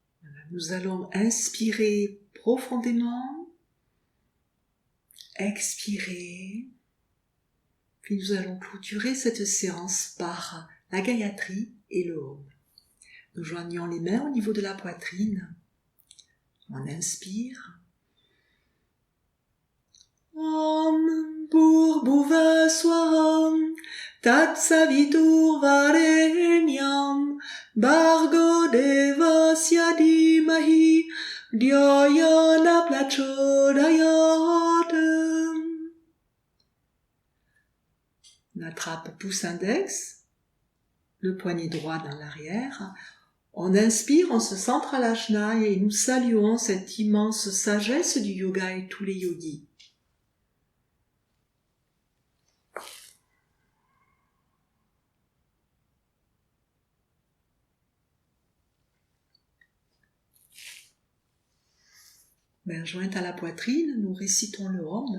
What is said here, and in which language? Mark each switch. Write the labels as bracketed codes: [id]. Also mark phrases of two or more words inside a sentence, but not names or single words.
[fr] Nous allons inspirer profondément, expirer, puis nous allons clôturer cette séance par la Gayatri et le Om. Nous joignons les mains au niveau de la poitrine. On inspire. [sa] Om Bhurbuva Swaham Tat Savitur Varenyam Bhargo Devasya Dhimahi Dhyayana Prachodayat. [fr] On attrape pouce index, le poignet droit dans l'arrière. On inspire, on se centre à l'ajna et nous saluons cette immense sagesse du yoga et tous les yogis. Main jointe à la poitrine, nous récitons le Om.